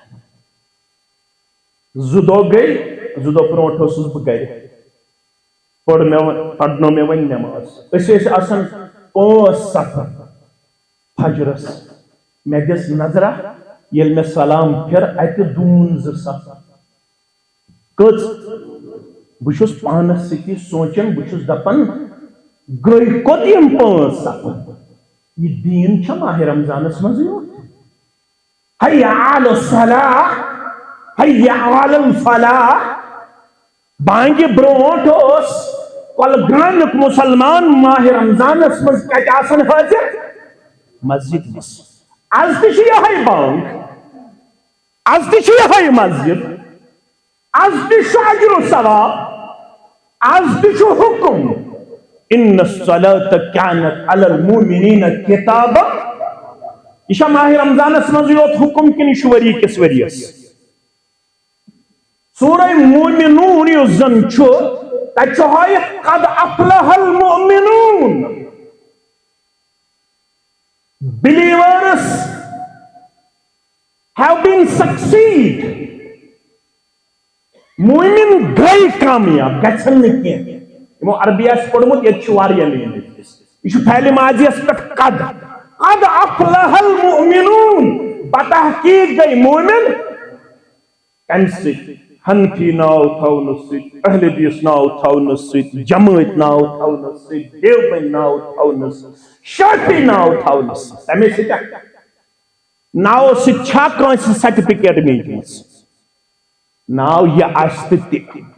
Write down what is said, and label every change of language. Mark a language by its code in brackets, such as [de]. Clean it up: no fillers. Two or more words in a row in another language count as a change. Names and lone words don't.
[ks] زٕ دۄہ گٔے زٕ دۄہ برونٛٹھ اوسُس بہٕ گرِ پرنو مےٚ وۄنۍ نٮ۪ماز أسۍ ٲسۍ آسان 5-7 فجرس مےٚ دِژ نظرا ییٚلہِ مےٚ سلام پھِر اتہِ دوٗن 2 کٔژ بہٕ چھُس پانس سۭتی سونٛچان بہٕ چھُس دپان گٔے کوٚت یِم 5-7 یہ دین چھا ماہ رمضانس منٛزٕے یوت [ar] حی علی الصلاح حی علی الفلاح [ks] بانگہِ برونٛٹھ اوس کۄلگامیُک مُسلمان ماہ رمضانس منٛز کتہِ آسان حٲضِر مسجد منٛز آز تہِ چھِ یِہے بانگ آز تہِ چھِ یِہے مسجد آز تہِ چھُ اجر و ثواب آز تہِ چھُ حکم [ar] ان الصلاة كانت على المؤمنين كتابا [ks] یہ چھا ماہ رمضانس منٛز یوت حکم کِنہٕ یہِ چھُ ؤری کِس ؤرِیس سورہ مومنون یُس زن چھُ تتہِ چھُ ہٲیِتھ [ar] قد افلح المؤمنون [en] believers have been succeed [ks] مومن گٔے کامیاب گژھن نہٕ کینٛہہ یمو عربی آسہِ پوٚرمُت ییٚتہِ چھُ واریاہ مینِنٛگ یہِ چھُ فعلِ ماضیَس پٮ۪ٹھ [ar] قد افلح المؤمنون [ks] بتحقیق گٔے مومن کمہِ سۭتۍ حنفی ناو تھاونہٕ سۭتۍ اہل حدیث ناو تھاونہٕ سۭتۍ جمٲعت ناو تھاونہٕ سۭتۍ دیوبند ناو تھاونہٕ سۭتۍ شافعی ناو تھاونہٕ سۭتۍ تمے سۭتۍ ناو سۭتۍ چھا کٲنٛسہِ سرٹِفکیٹ میٖجمٕژ ناو یہِ آسہِ تہٕ تہِ